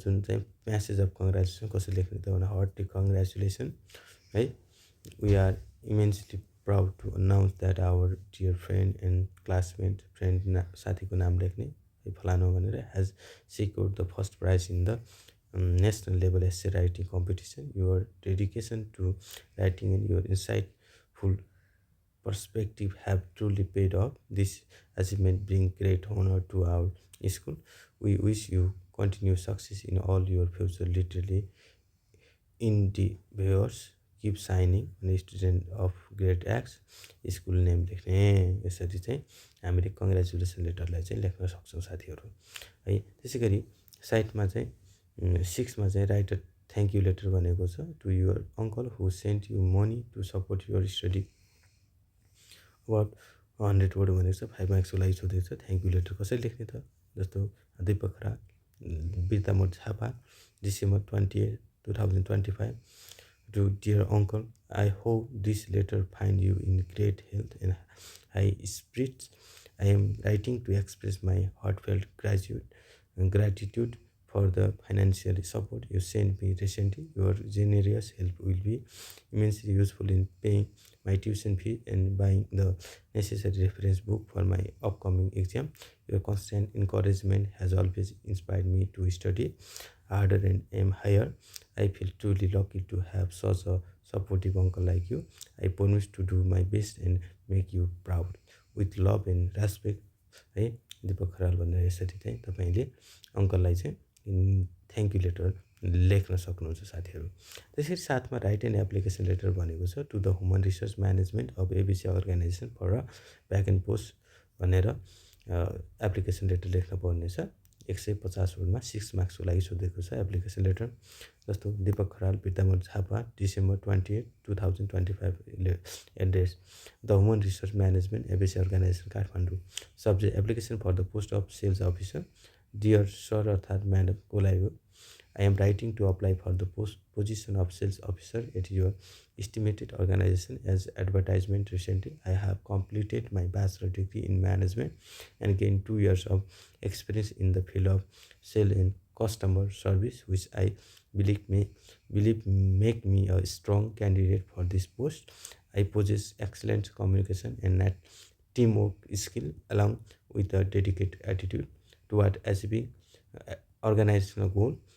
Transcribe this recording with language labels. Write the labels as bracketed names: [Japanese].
[Nepali] जुन चाहिँ message of congratulation कसरी लेख्ने त भने, [English] hearty congratulation है, we are immensely proud to announce that our dear friend and classmate, [Nepali] friend साथीको नाम लेख्ने है फलानु भनेर, [English] Has secured the first prize in the national level essay writing competition. Your dedication to writing and your insightful perspective have truly paid off. This achievement brings great honor to our school. We wish you continue success in all your future literary endeavors. Keep signing, student of grade X, [Nepali] school name लेख्ने। यसरी चाहिँ हामीले congratulation लेटरलाई चाहिँ लेख्न सक्छौँ साथीहरू है। त्यसै गरी साइटमा चाहिँ 6 मा चाहिँ [English] write a thank you letter भनेको छ, to your uncle who sent you money to support your study about 100 word [Nepali] भनेको छ। 5 मार्क्सको लागि सोधेको छ। थ्याङ्क यू लेटर कसरी लेख्ने त, जस्तो [English] Deepak Kharel, Birtamod Jhapa, December 28, 2025, to dear uncle, I hope this letter find you in great health and high spirits. I am writing to express my heartfelt gratitude for the financial support you sent me recently. Your generous help will be immensely useful in paying my tuition fee and buying the necessary reference book for my upcoming exam. Your constant encouragement has always inspired me to study harder and aim higher. I feel truly lucky to have such a supportive uncle like you. I promise to do my best and make you proud. With love and respect [Nepali] है, दीपक खराल भनेर यसरी चाहिँ तपाईँले अङ्कललाई चाहिँ thank you later लेख्न सक्नुहुन्छ साथीहरू। त्यसरी 7 मा [English] write an application letter [Nepali] भनेको छ, [English] to the human resource management of ABC organisation for a vacant post [Nepali] भनेर एप्लिकेसन लेटर लेख्न पर्ने छ। 150 वर्डमा 6 मार्क्सको लागि सोधेको छ एप्लिकेसन लेटर। जस्तो [English] Deepak Kharel, Birtamod Jhapa, December 28, 2025, address the human resource management ABC organisation Kathmandu, subject application for the post of sales officer, dear sir [Nepali] अर्थात् madam बोलाइ हो, [English] I am writing to apply for the position of sales officer at your estimated organization as advertisement recently. I have completed my bachelor degree in management and gained 2 years of experience in the field of sales and customer service, which I believe make me a strong candidate for this post. I possess excellent communication and teamwork skill along with a dedicated attitude toward achieving organizational goal.